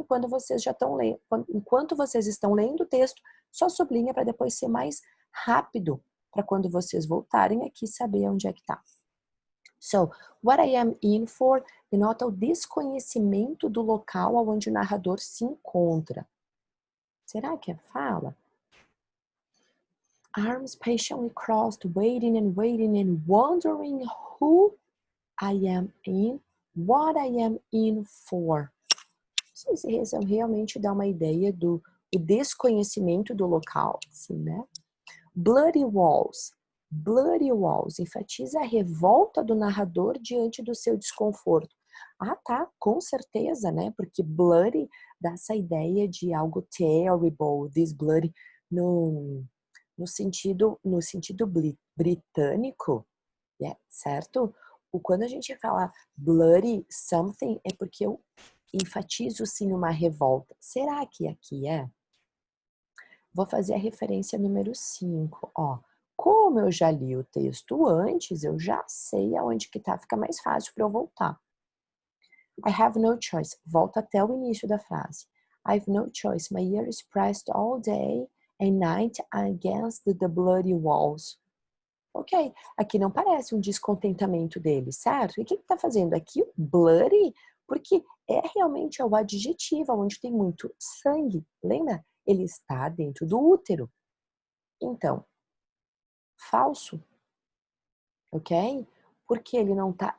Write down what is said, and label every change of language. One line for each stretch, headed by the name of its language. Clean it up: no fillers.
Portuguese: Enquanto vocês estão lendo o texto, só sublinha para depois ser mais rápido, para quando vocês voltarem aqui saber onde é que tá. So,
English: what I am in for
Portuguese: denota o desconhecimento do local onde o narrador se encontra. Será que é fala?
English: Arms patiently crossed, waiting and wondering who I am in, what I am in for.
Portuguese: Isso realmente dá uma ideia do desconhecimento do local, assim, né?
English: Bloody walls.
Portuguese: Bloody walls enfatiza a revolta do narrador diante do seu desconforto. Ah, tá, com certeza, né? Porque bloody dá essa ideia de algo terrible,
English: this bloody,
Portuguese: no sentido britânico, né? Certo? Quando a gente fala bloody something, é porque eu enfatizo sim uma revolta. Será que aqui é? Vou fazer a referência número 5, ó. Como eu já li o texto antes, eu já sei aonde que tá, fica mais fácil para eu voltar.
English: I have no choice.
Portuguese: Volta até o início da frase.
English: I have no choice. My ear is pressed all day and night against the bloody walls.
Portuguese: Ok, aqui não parece um descontentamento dele, certo? E o que ele tá fazendo aqui? Bloody, porque realmente é o adjetivo, onde tem muito sangue, lembra? Ele está dentro do útero. Então, falso, ok? Porque ele não tá.